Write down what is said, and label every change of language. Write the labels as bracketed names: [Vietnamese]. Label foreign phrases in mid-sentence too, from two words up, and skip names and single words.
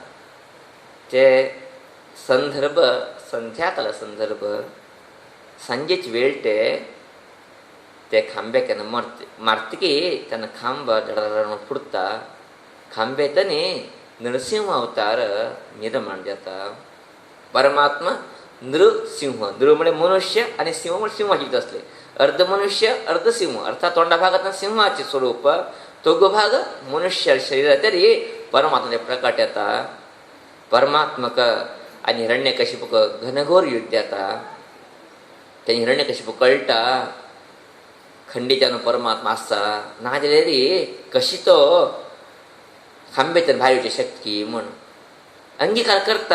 [Konkani] ते संदर्भ संध्याकाळ संदर्भ सांजेची वेळ ते खांब्याक केन्ना मारतकी तेन्ना खांब धडधड फुटता. खांब्यातनी नरसिंह अवतार निर्माण जाता. परमात्मा नृसिंह, नृ म्हणजे मनुष्य आनी सिंह म्हणजे सिंहाचीच असले. अर्ध मनुष्य अर्ध सिंह अर्थात तोंडा भागात सिंहाचे स्वरूप, तो भाग मनुष्य शरीर तरी परमात्मा प्रकट येता. परमात्मक आनी हिरण्यकशिपूक घनघोर युद्ध जाता. ते हिरण्यकशिपू कळटा खंडीच्यान परमात्मा आसा ना जाल्यार कशी तो खांबेतल्यान भायर येवची शक्ती म्हण अंगीकार करता.